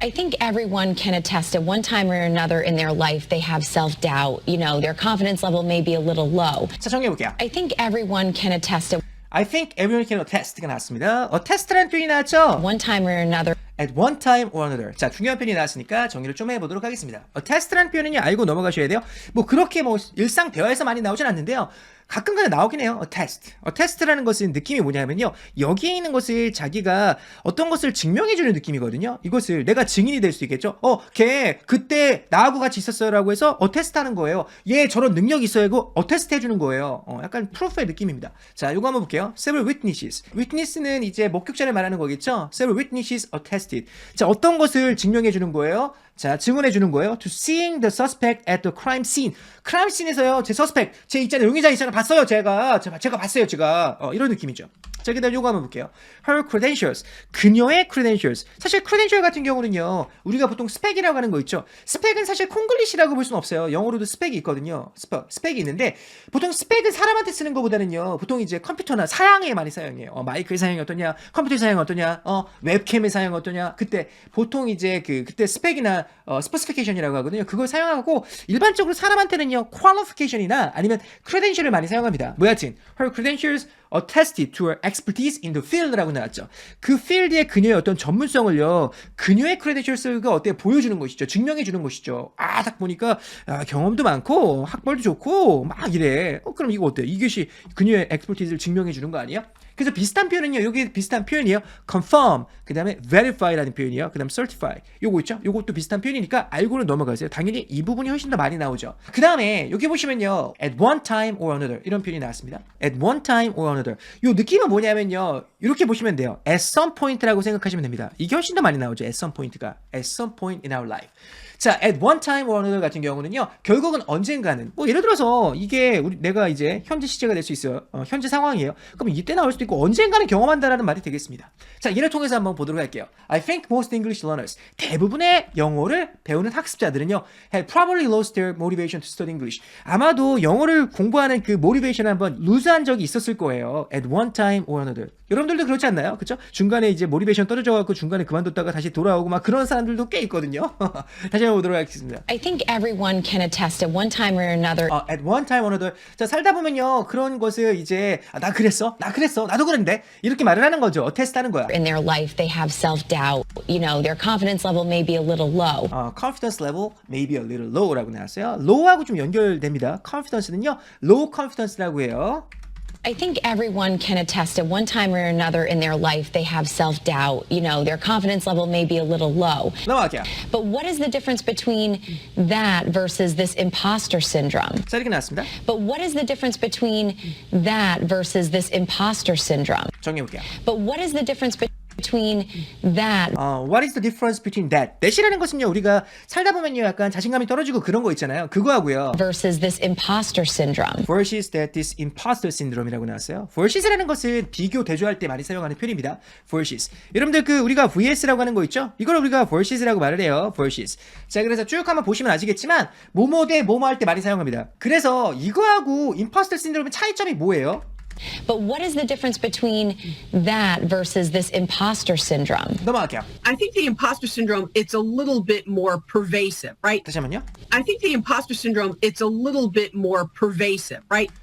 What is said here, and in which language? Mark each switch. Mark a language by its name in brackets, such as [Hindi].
[English] I think everyone can attest at one time or another in their life they have self-doubt. You know, their confidence level may be a little low. [Korean] 자, 정리해볼게요. [English] I think everyone can attest at I think everyone can attest가 [Korean] 나왔습니다. attest라는 표현이 나왔죠? [English] one time or another. At one time or another. [Korean] 자, 중요한 표현이 나왔으니까 정리를 좀 해보도록 하겠습니다. attest라는 표현은요, 알고 넘어가셔야 돼요. 뭐 그렇게 뭐 일상 대화에서 많이 나오진 않는데요. 가끔가다 나오긴 해요. attest. attest라는 것은 느낌이 뭐냐면요, 여기에 있는 것을 자기가 어떤 것을 증명해주는 느낌이거든요. 이것을 내가 증인이 될 수 있겠죠. 걔 그때 나하고 같이 있었어요라고 해서 attest 하는 거예요. 얘 저런 능력이 있어요. 이거 attest 해주는 거예요. 약간 프로프의 느낌입니다. 자, 요거 한번 볼게요. [English] several witnesses. [Korean] witness는 이제 목격자를 말하는 거겠죠. [English] several witnesses attested. [Korean] 자, 어떤 것을 증명해주는 거예요? 자, 증언해주는 거예요. [English] To seeing the suspect at the crime scene. [Korean] crime scene에서요, 제 suspect, 제 있잖아요, 용의자 있잖아요, 봤어요, 제가 봤어요, 제가. 이런 느낌이죠. 자, 그 다음 요거 한번 볼게요. [English] Her credentials. [Korean] 그녀의 credentials. 사실 credential 같은 경우는요, 우리가 보통 스펙이라고 하는 거 있죠. 스펙은 사실 콩글리시라고 볼 수는 없어요. 영어로도 스펙이 있거든요. 스펙이 있는데, 보통 스펙은 사람한테 쓰는 것보다는요, 보통 이제 컴퓨터나 사양에 많이 사용해요. 마이크의 사용이 어떠냐, 컴퓨터 사용이 어떠냐, 웹캠의 사용이 어떠냐. 그때 보통 이제 그때 스펙이나 스페시피케이션이라고 하거든요. 그걸 사용하고, 일반적으로 사람한테는요, qualification이나 아니면 credential을 많이 사용합니다. 뭐 여하튼 [English] her credentials attested to her expertise in the field라고 [Korean] 나왔죠. 그 필드의 그녀의 어떤 전문성을요, 그녀의 credentials가 어때 보여주는 것이죠. 증명해 주는 것이죠. 딱 보니까 경험도 많고 학벌도 좋고 막 이래. 그럼 이거 어때? 이것이 그녀의 expertise를 증명해 주는 거 아니에요? 그래서 비슷한 표현은요, 여기 비슷한 표현이에요. confirm, 그 다음에 verify라는 표현이에요. 그 다음 certify. 요거 있죠? 요것도 비슷한 표현이니까 알고는 넘어가세요. 당연히 이 부분이 훨씬 더 많이 나오죠. 그 다음에 여기 보시면요, [English] at one time or another [Korean] 이런 표현이 나왔습니다. [English] at one time or another. [Korean] 요 느낌은 뭐냐면요, 이렇게 보시면 돼요. [English] at some point [Korean] 라고 생각하시면 됩니다. 이게 훨씬 더 많이 나오죠. [English] at some point [Korean] 가. [English] at some point in our life. [Korean] 자, [English] at one time or another [Korean] 같은 경우는요, 결국은 언젠가는, 뭐 예를 들어서 이게 내가 이제 현재 시제가 될 수 있어요. 현재 상황이에요. 그럼 이때 나올 수도 있고 언젠가는 경험한다라는 말이 되겠습니다. 자, 이를 통해서 한번 보도록 할게요. [English] I think most English learners, [Korean] 대부분의 영어를 배우는 학습자들은요, [English] have probably lost their motivation to study English. [Korean] 아마도 영어를 공부하는 그 motivation을 한번 luse한 적이 있었을 거예요. [English] at one time or another. [Korean] 여러분들도 그렇지 않나요? 그쵸? 중간에 이제 모티베이션 떨어져갖고 중간에 그만뒀다가 다시 돌아오고 막 그런 사람들도 꽤 있거든요. 다시 해보도록 하겠습니다. [English] I think everyone can attest at one time or another At one time or another. [Korean] 자, 살다 보면요. 그런 것을 이제 나 그랬어. 나도 그랬는데. 이렇게 말을 하는 거죠. 테스트 하는 거야. [English] in their life they have self-doubt. You know, their confidence level may be a little low. Confidence level maybe a little low라고 [Korean] 나왔어요. low하고 좀 연결됩니다. confidence는요. low confidence라고 해요. [English] I think everyone can attest at one time or another in their life they have self-doubt. You know, their confidence level may be a little low. [Korean] 넘어갈게요. [English] But what is the difference between that versus this imposter syndrome? [Korean] 자, 이렇게 나왔습니다. [English] But what is the difference between that versus this imposter syndrome? [Korean] 정리해볼게요. [English] But what is the difference between that What is the difference between that? [Korean] that이라는 것은요. 우리가 살다 보면요. 약간 자신감이 떨어지고 그런 거 있잖아요. 그거하고요. [English] versus this imposter syndrome? versus that this imposter syndrome이라고 [Korean] 나왔어요. versus라는 것은 비교 대조할 때 많이 사용하는 표현입니다. [English] versus. [Korean] 여러분들 그 우리가 vs라고 하는 거 있죠? 이걸 우리가 versus라고 말을 해요. [English] versus. [Korean] 자, 그래서 쭉 한번 보시면 아시겠지만 뭐뭐 대 뭐뭐 할 때 많이 사용합니다. 그래서 이거하고 imposter syndrome의 차이점이 뭐예요? [English] But what is the difference between that versus this imposter syndrome? [Korean] 넘어갈게요. [English] I think the imposter syndrome, it's a little bit more pervasive, right? [Korean] 다시 한번요. [English] I think the imposter syndrome, it's a little bit more pervasive, right?